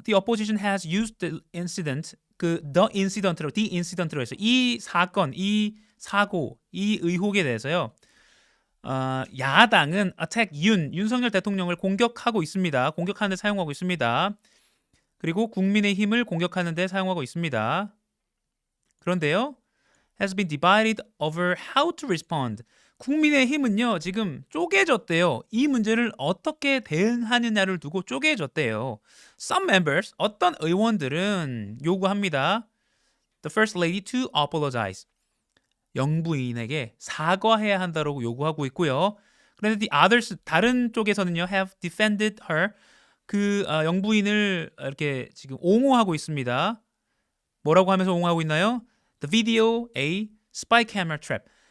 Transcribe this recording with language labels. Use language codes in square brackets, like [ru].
[en] The opposition has used the incident, [ko] the incident로 해서 이 사건, 이 사고, 이 의혹에 대해서요. 야당은 [en] attack [ko] 윤석열 대통령을 공격하고 있습니다. 공격하는 데 사용하고 있습니다. 그리고 국민의힘을 공격하는 데 사용하고 있습니다. 그런데요. [en] has been divided over how to respond. [ko] 국민의힘은요. 지금 쪼개졌대요. 이 문제를 어떻게 대응하느냐를 두고 쪼개졌대요. [en] Some members, [ko] 어떤 의원들은 요구합니다. [en] The First Lady to apologize. [ko] 영부인에게 사과해야 한다고 요구하고 있고요. 그런데 [en] the others, [ko] 다른 쪽에서는요. [en] have defended her. [ko] 영부인을 이렇게 지금 옹호하고 있습니다. 뭐라고 하면서 옹호하고 있나요? [en] The video a spy camera trap.